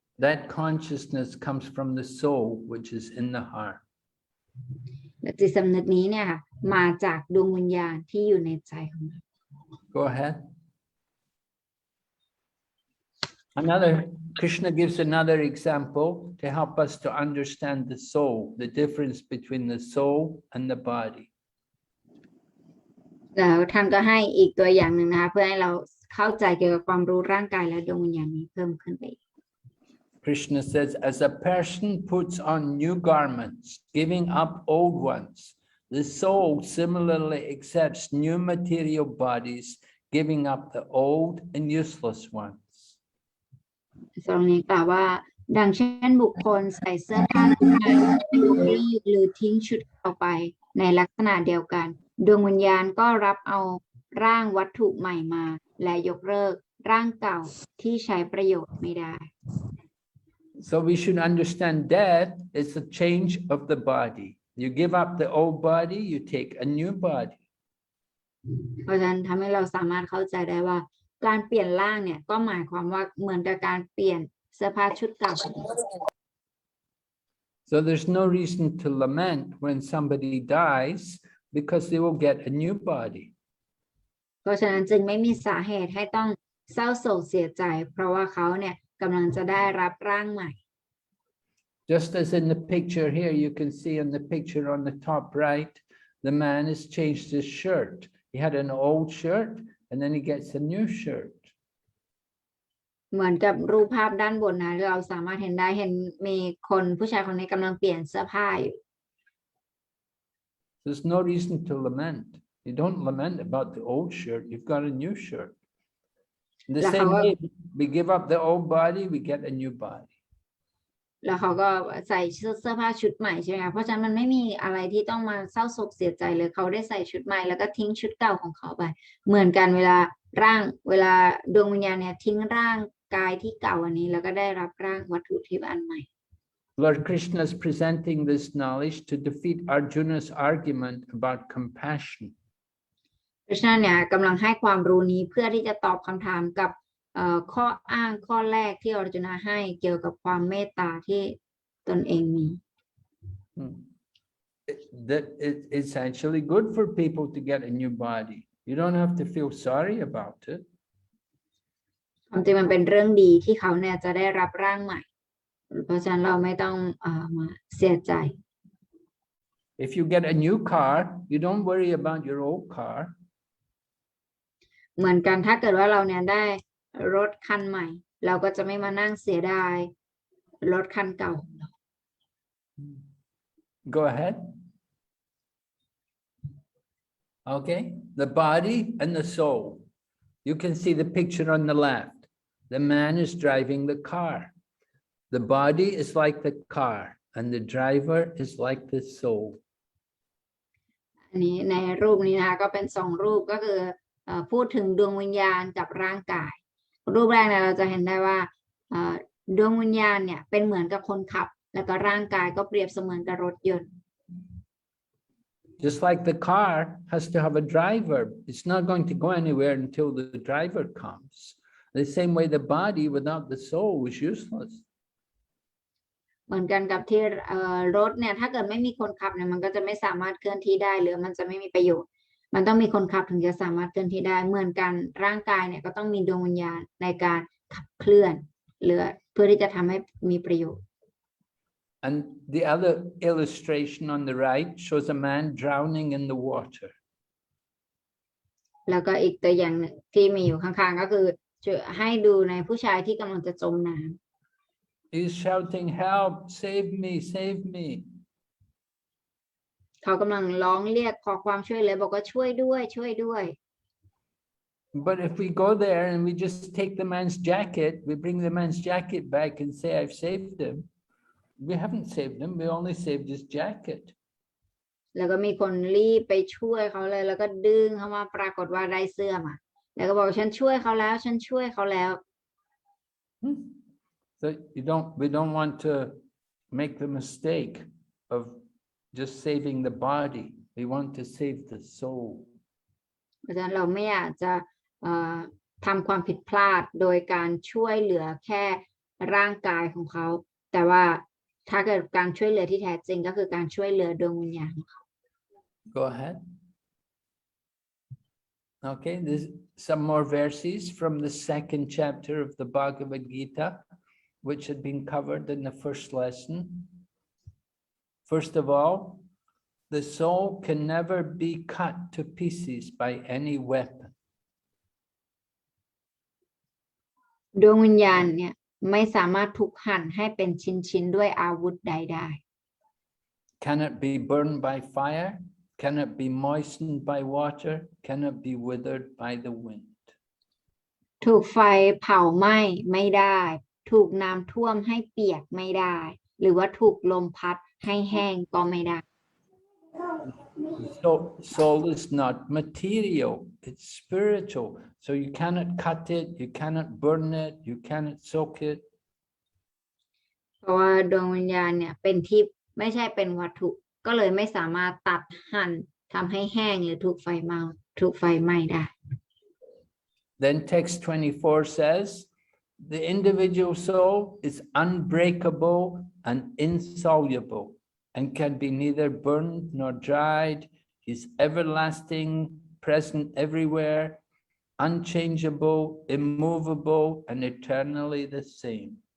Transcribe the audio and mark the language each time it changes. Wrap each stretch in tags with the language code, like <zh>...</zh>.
<en>That consciousness comes from the soul, which is in the heart.</en> <th>และจิตสำนึกนี้เนี่ยค่ะมาจากดวงวิญญาณที่อยู่ในใจของเรา</th> <en>Go ahead. Krishna gives another example to help us to understand the soul, the difference between the soul and the body.</en> <th>แล้วท่านก็ให้อีกตัวอย่างหนึ่งนะคะเพื่อให้เราเข้าใจเกี่ยวกับความรู้ร่างกายและดวงวิญญาณนี้เพิ่มขึ้นไป</th> <en>Krishna says, as a person puts on new garments, giving up old ones, the soul similarly accepts new material bodies, giving up the old and useless ones.</en> <th>ตรงนี้กล่าวว่าดังเช่นบุคคลใส่เสื้อผ้าใหม่ยกเลิกหรือทิ้งชุดเก่าไปในลักษณะเดียวกันดวงวิญญาณก็รับเอาร่างวัตถุใหม่มาและยกเลิกร่างเก่าที่ใช้ประโยชน์ไม่ได้</th> <en>So we should understand death is a change of the body. You give up the old body, you take a new body.</en> <th>เพราะฉะนั้นทำให้เราสามารถเข้าใจได้ว่าการเปลี่ยนร่างเนี่ยก็หมายความว่าเหมือนกับการเปลี่ยนเสื้อผ้าชุดเก่า</th> <en>So there's no reason to lament when somebody dies because they will get a new body.</en> <th>เพราะฉะนั้นจึงไม่มีสาเหตุให้ต้องเศร้าโศกเสียใจเพราะว่าเขาเนี่ยกำลังจะได้รับร่างใหม่</th> <en>Just as in the picture here, you can see in the picture on the top right, the man has changed his shirt. He had an old shirt and then he gets a new shirt.</en> <th>เหมือนกับรูปภาพด้านบนนะเราสามารถเห็นได้เห็นมีผู้ชายคนนี้กำลังเปลี่ยนเสื้อผ้าอยู่</th> <en>There's no reason to lament. You don't lament about the old shirt. You've got a new shirt. In the same way, we give up the old body, we get a new body.</en> <th>แล้วเขาก็ใส่เสื้อผ้าชุดใหม่ใช่ไหมคะเพราะฉะนั้นมันไม่มีอะไรที่ต้องมาเศร้าโศกเสียใจเลยเขาได้ใส่ชุดใหม่แล้วก็ทิ้งชุดเก่าของเขาไปเหมือนกันเวลาดวงวิญญาณเนี่ยทิ้งร่างกายที่เก่าอันนี้แล้วก็ได้รับร่างวัตถุทิพย์อันใหม่</th> <en>Lord Krishna is presenting this knowledge to defeat Arjuna's argument about compassion.</en> <th>เพราะฉะนั้นเนี่ยกำลังให้ความรู้นี้เพื่อที่จะตอบคำถามกับข้ออ้างข้อแรกที่อรจุนาให้เกี่ยวกับความเมตตาที่ตนเองมี</th> <en>it's actually good for people to get a new body. You don't have to feel sorry about it.</en> <th>ความจริงมันเป็นเรื่องดีที่เขาเนี่ยจะได้รับร่างใหม่ เพราะฉะนั้นเราไม่ต้องมาเสียใจ</th> <en>If you get a new car, you don't worry about your old car.</en> <th>เหมือนกันถ้าเกิดว่าเราเนี่ยได้รถคันใหม่ เราก็จะไม่มานั่งเสียดายรถคันเก่า</th> <en>Go ahead. Okay, the body and the soul. You can see the picture on the left. The man is driving the car. The body is like the car, and the driver is like the soul.</en> <th>อันนี้ในรูปนี้นะคะก็เป็น2รูปก็คือพูดถึงดวงวิญญาณกับร่างกาย รูปแรกเนี่ยเราจะเห็นได้ว่าดวงวิญญาณเนี่ยเป็นเหมือนกับคนขับ แล้วก็ร่างกายก็เปรียบเสมือนกับรถยนต์</th> <en>Just like the car has to have a driver. It's not going to go anywhere until the driver comes. The same way the body without the soul is useless.</en> <th>เหมือนกันกับที่รถเนี่ยถ้าเกิดไม่มีคนขับเนี่ยมันก็จะไม่สามารถเคลื่อนที่ได้หรือมันจะไม่มีประโยชน์ มันต้องมีคนขับถึงจะสามารถเคลื่อนที่ได้เหมือนกันร่างกายเนี่ยก็ต้องมีดวงวิญญาณในการขับเคลื่อนหรือเพื่อที่จะทำให้มีประโยชน์</th> <en>And the other illustration on the right shows a man drowning in the water.</en> <th>แล้วก็อีกตัวอย่างหนึ่งที่มีอยู่ข้างๆก็คือให้ดูในผู้ชายที่กำลังจะจมน้ำ</th> <en>He's shouting, "Help! Save me! Save me!"</en> <th>เขากำลังร้องเรียกขอความช่วยเหลือบอกว่าช่วยด้วยช่วยด้วย</th> <en>But if we go there and we just take the man's jacket, we bring the man's jacket back and say, "I've saved him." We haven't saved him. We only saved his jacket.</en> <th>แล้วก็มีคนรีบไปช่วยเขาเลยแล้วก็ดึงเขามาปรากฏว่าได้เสื้อมาแล้วก็บอกฉันช่วยเขาแล้วฉันช่วยเขาแล้ว</th> <en>So we don't want to make the mistake of just saving the body. We want to save the soul.</en> <th>เพราะฉะนั้นเราไม่อยากจะทำความผิดพลาดโดยการช่วยเหลือแค่ร่างกายของเขาแต่ว่าถ้าเกิดการช่วยเหลือที่แท้จริงก็คือการช่วยเหลือดวงวิญญาณของเขา</th> <en>Go ahead. Okay, there's some more verses from the second chapter of the Bhagavad Gita, which had been covered in the first lesson. First of all, the soul can never be cut to pieces by any weapon.</en> <th>ดวงวิญญาณเนี่ยไม่สามารถถูกหั่นให้เป็นชิ้นๆด้วยอาวุธใดได้</th> <en>Can it be burned by fire? Can it be moistened by water? Can it be withered by the wind?</en> <th>ถูกไฟเผาไหม้ไม่ได้ถูกน้ำท่วมให้เปียกไม่ได้หรือว่าถูกลมพัดให้แห้งก็ไม่ได้</th> <en>So soul is not material, it's spiritual. So you cannot cut it, you cannot burn it, you cannot soak it.</en> <th>เพราะว่าดวงวิญญาณเนี่ยเป็นทิพย์ไม่ใช่เป็นวัตถุก็เลยไม่สามารถตัดหั่นทำให้แห้งหรือถูกไฟไหม้ได้</th> <en>Then text 24 says, the individual soul is unbreakable and insoluble and can be neither burned nor dried. He's everlasting, present everywhere, unchangeable, immovable, and eternally the same.</en>